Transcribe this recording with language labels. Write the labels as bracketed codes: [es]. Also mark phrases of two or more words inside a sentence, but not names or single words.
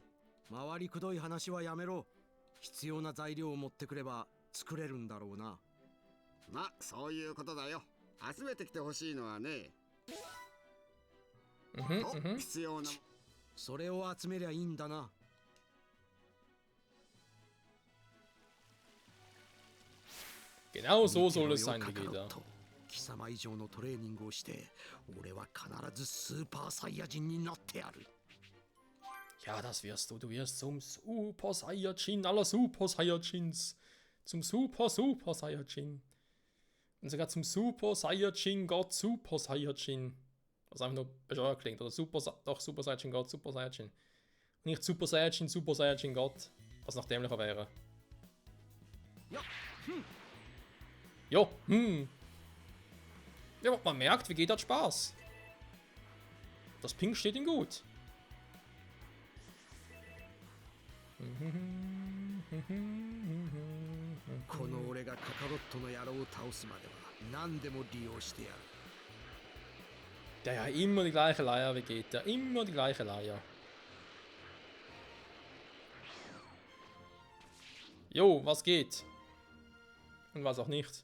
[ja] 回りくどい話はやめろ。必要な材料を持ってくれば作れるんだろうな。ま、そういうことだよ。集めてきてほしいのはね。必要な。それを集めりゃいいんだな。 [de] Genau so soll es sein, Vegeta. [ja] 貴様以上のトレーニングをして俺は必ずスーパーサイヤ人になってやる。 [de] Ja, das wirst du. Du wirst zum Super Saiyajin aller Super Saiyajins. Zum Super Saiyajin. Und sogar zum Super Saiyajin Gott Super Saiyajin. Was einfach nur bescheuert klingt. Oder Super Saiyajin Gott Super Saiyajin. Und nicht Super Saiyajin Gott. Was noch dämlicher wäre. Jo, Ja, man merkt, Vegeta hat Spaß. Das Pink steht ihm gut. [ja] この俺がカカロットの野郎を倒すまでは何でも利用してやる。 [de] Ja, immer die gleiche Leier, Vegeta. Immer die gleiche Leier. Jo, was geht? Und was auch nicht.